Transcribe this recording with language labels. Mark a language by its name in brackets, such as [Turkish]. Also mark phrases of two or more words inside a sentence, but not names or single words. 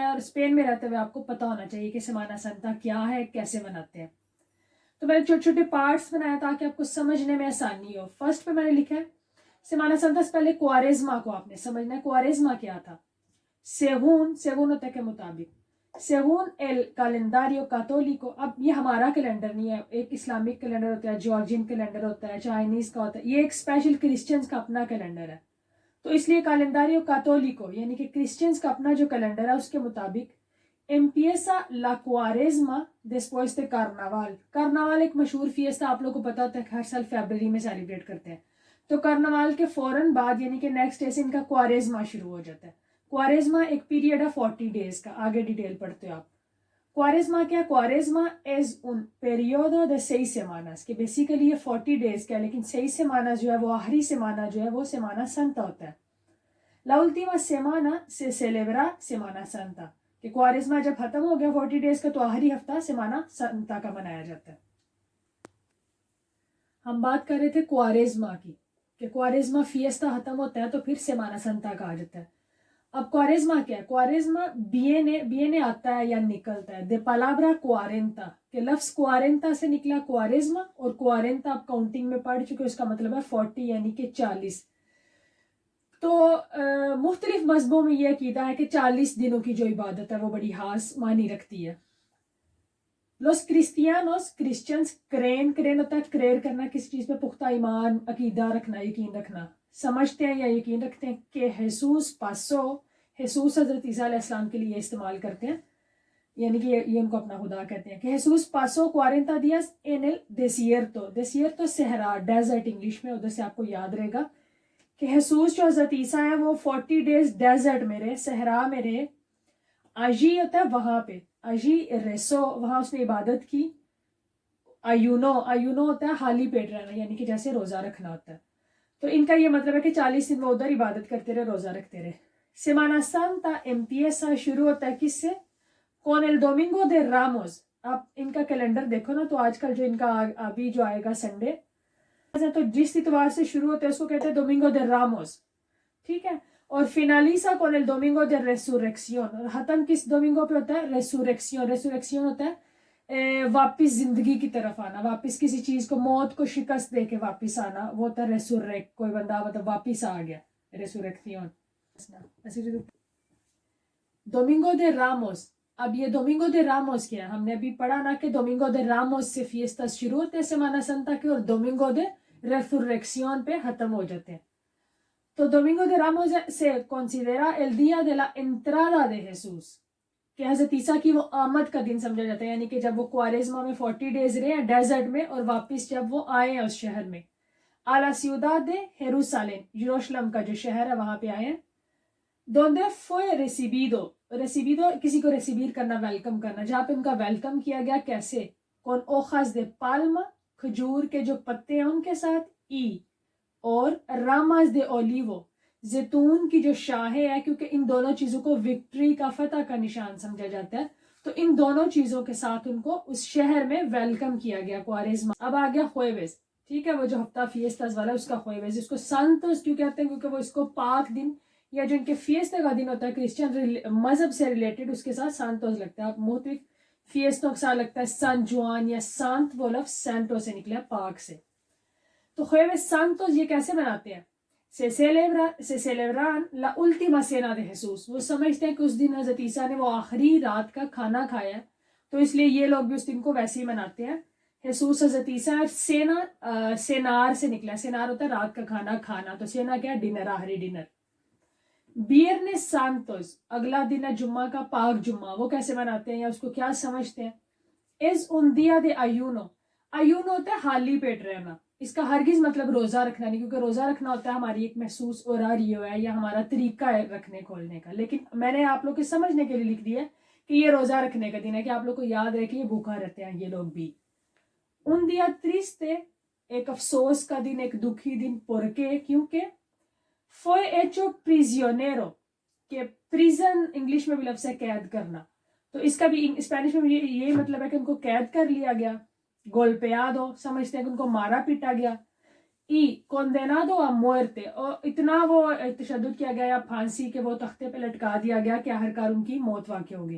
[Urdu] اور اسپین میں رہتے ہوئے آپ کو پتا ہونا چاہیے کہ سیمانا سانتا کیا ہے، کیسے مناتے ہیں۔ تو میں نے چھوٹے چھوٹے پارٹس بنایا تاکہ آپ کو سمجھنے میں آسانی ہو۔ فرسٹ پہ میں نے لکھا ہے سیمانا سانتا سے پہلے کوارزما کو آپ نے سمجھنا ہے۔ کوارزما کیا تھا؟ سیگون ہوتا ہے کے مطابق، سیگون [Spanish] el calendario católico۔ [Urdu] اب یہ ہمارا کیلنڈر نہیں ہے، ایک [English] Islamic calendar [Urdu] ہوتا ہے، [English] Gregorian calendar [Urdu] ہوتا ہے، چائنیز کا ہوتا ہے، یہ ایک [English] special Christians [Urdu] کا اپنا کیلنڈر ہے۔ تو اس لیے [Spanish] calendario católico [Urdu] یعنی کہ کرسچنس کا اپنا جو کیلنڈر ہے اس کے مطابق [Spanish] empieza la cuaresma después de carnaval۔ [Urdu] کارناوال ایک مشہور فیسٹا آپ لوگوں کو پتا ہوتا ہے کہ ہر سال فیبرری میں سیلیبریٹ کرتے ہیں۔ تو کارناوال کے فوراً بعد یعنی کہ [English] next day [Urdu] سے ان کا کوارزما شروع ہو جاتا ہے۔ کوارزما ایک پیریڈ ہے 40 ڈیز کا، آگے ڈیٹیل پڑھتے ہو آپ۔ [Spanish] کوارزما کیا؟ کوارزما is un periodo de 6 semanas، [Urdu] کہ بیسیکلی یہ 40 ڈیز کا ہے، لیکن 6 semanas جو ہے وہ آخری سیمانہ جو ہے وہ سیمانہ سانتا ہوتا ہے۔ [Spanish] La última semana se celebra Semana Santa، [Urdu] کہ کوارزما جب ختم ہو گیا 40 ڈیز کا تو آخری ہفتہ سیمانہ سانتا کا منایا جاتا ہے۔ ہم بات کر رہے تھے کوارزما کی، کہ کوارزما فیسٹا ختم ہوتا ہے تو پھر سیمانہ سانتا کا آ جاتا ہے۔ اب کوارزما کیا ہے؟ کوارزما بینے آتا ہے یا نکلتا ہے، [Spanish] de palabra cuarenta، [Urdu] کہ لفظ کوارنتا سے نکلا کوارزما، اور کوارنتا آپ کاؤنٹنگ میں پڑھ چکے، اس کا مطلب ہے 40 یعنی کہ 40۔ تو مختلف مذہبوں میں یہ عقیدہ ہے کہ 40 دنوں کی جو عبادت ہے وہ بڑی خاص معنی رکھتی ہے۔ [Spanish] los cristianos, [Urdu] کرسچنس، کرین ہوتا ہے کریئر کرنا، کسی چیز پہ پختہ ایمان، عقیدہ رکھنا، یقین رکھنا، سمجھتے ہیں یا یقین رکھتے ہیں کہ حضرت حضرت عیسیٰ علیہ السلام کے لیے استعمال کرتے ہیں، یعنی کہ یہ ان کو اپنا خدا کہتے ہیں، کہ حضرت [Spanish] pasó cuarenta días en el desierto، [Urdu] desierto صحرا، ڈیزرٹ انگلش میں، ادھر سے آپ کو یاد رہے گا کہ حضرت جو حضرت عیسیٰ ہیں وہ 40 [English] days desert [Urdu] میں رہے، صحرا میں رہے۔ اجی ہوتا ہے وہاں پہ، [Spanish] allí rezó, [Urdu] وہاں اس نے عبادت کی۔ ایونو ہوتا ہے خالی پیٹ رہنا، یعنی کہ جیسے روزہ رکھنا ہوتا ہے۔ تو ان کا یہ مطلب ہے کہ 40 دن وہ ادھر عبادت کرتے رہے، روزہ رکھتے رہے۔ سیمانا سانتا empieza شروع ہوتا ہے کس سے؟ [Spanish] con el domingo de Ramos۔ [Urdu] آپ ان کا کیلنڈر دیکھو نا، تو آج کل جو ان کا ابھی جو آئے گا سنڈے، تو جس اتوار سے شروع ہوتا ہے اس کو کہتے ہیں ڈومینگو de Ramos، ٹھیک ہے۔ [Spanish] اور فینالیسا con el domingo de resurrección، [Urdu] اور ختم کس ڈومینگو پہ ہوتا ہے؟ ریسوریکسیون ہوتا ہے واپس زندگی کی طرف آنا، واپس کسی چیز کو، موت کو شکست دے کے واپس آنا، وہ ہوتا ہے ریسوریک، کوئی بندہ مطلب واپس آ گیا، ریسوریکسیون۔ ڈومینگو دے راموس، اب یہ ڈومینگو دے راموس کیا ہے؟ ہم نے ابھی پڑھا نا کہ ڈومینگو دے راموس سے فیسٹا شروع ہوتے ہیں سیمانا سانتا کے، اور ڈومینگو دے ریسوریکسیون پہ ختم ہو جاتے ہیں۔ تو ڈومینگو دے راموس سے [Spanish] considera el día de la entrada de Jesús، [Urdu] کہ حضرت عیسیٰ کی وہ آمد کا دن سمجھا جاتا ہے، یعنی کہ جب وہ کوارزما میں 40 ڈیز رہے ہیں ڈیزرٹ میں، اور واپس جب وہ آئے ہیں اس شہر میں، [Spanish] a la ciudad de Jerusalén، [Urdu] یروشلم کا جو شہر ہے وہاں پہ آئے ہیں۔ [Spanish] donde fue recibido [Urdu] کسی کو ریسیویر کرنا، ویلکم کرنا، جہاں پہ ان کا ویلکم کیا گیا، کیسے؟ [Spanish] con hojas de palma، [Urdu] کھجور کے جو پتے ہیں ان کے ساتھ، اور [Spanish] ramas de olivo، [Urdu] زیتون کی جو شاخیں ہیں، کیونکہ ان دونوں چیزوں کو وکٹری کا، فتح کا نشان سمجھا جاتا ہے، تو ان دونوں چیزوں کے ساتھ ان کو اس شہر میں ویلکم کیا گیا کوارزما۔ اب آ گیا خویوز، ٹھیک ہے، وہ جو ہفتہ فیسٹاز والا ہے اس کا خویوز، اس کو سانتوس کیوں کہتے ہیں؟ کیونکہ وہ اس کو پاک دن یا جو ان کے فیسٹے کا دن ہوتا ہے کرسچن مذہب سے ریلیٹڈ، اس کے ساتھ سانتوس لگتا ہے۔ اب مختلف فیسٹوں کے ساتھ لگتا ہے سان جوان یا سانت، وہ لفظ سینٹو سے نکلا ہے، پاک سے۔ تو خویوز سانتوس یہ کیسے مناتے ہیں؟ [Spanish] se celebran la última cena de Jesús، [Urdu] وہ سمجھتے ہیں کہ اس دن حضرت عیسیٰ نے وہ آخری رات کا کھانا کھایا ہے، تو اس لیے یہ لوگ بھی اس دن کو ویسے ہی مناتے ہیں۔ حضرت حضرت عیسیٰ، سینار سے نکلا ہے، سینار ہوتا ہے رات کا کھانا کھانا، تو سینا کیا ہے؟ ڈنر، آخری ڈنر۔ Viernes Santos, اگلا دن ہے جمعہ کا، پاک جمعہ، وہ کیسے مناتے ہیں یا اس کو کیا سمجھتے ہیں؟ [Spanish] Es un día de ayuno. [Urdu] ayuno ہوتا ہے خالی پیٹ رہنا، اس کا ہرگز مطلب روزہ رکھنا نہیں، کیونکہ روزہ رکھنا ہوتا ہے ہماری ایک محسوس اوراریو ہے یا ہمارا طریقہ ہے رکھنے کھولنے کا، لیکن میں نے آپ لوگ کے سمجھنے کے لیے لکھ دیا ہے کہ یہ روزہ رکھنے کا دن ہے، کہ آپ لوگ کو یاد رہے کہ یہ بھوکا رہتے ہیں یہ لوگ بھی۔ [Spanish] un día triste، [Urdu] ایک افسوس کا دن، ایک دکھی دن، porque کیونکہ [Spanish] fue hecho prisionero، [Urdu] کہ پریزن انگلش میں بھی لفظ ہے قید کرنا، تو اس کا بھی اسپینش میں یہ مطلب ہے کہ ان کو قید کر لیا گیا، golpeado سمجھتے ہیں کہ ان کو مارا پیٹا گیا، [Spanish] y condenado a muerte، [Urdu] اور اتنا وہ تشدد کیا گیا یا پھانسی کہ وہ تختے پہ لٹکا دیا گیا کہ آخرکار ان کی موت واقع ہوگی۔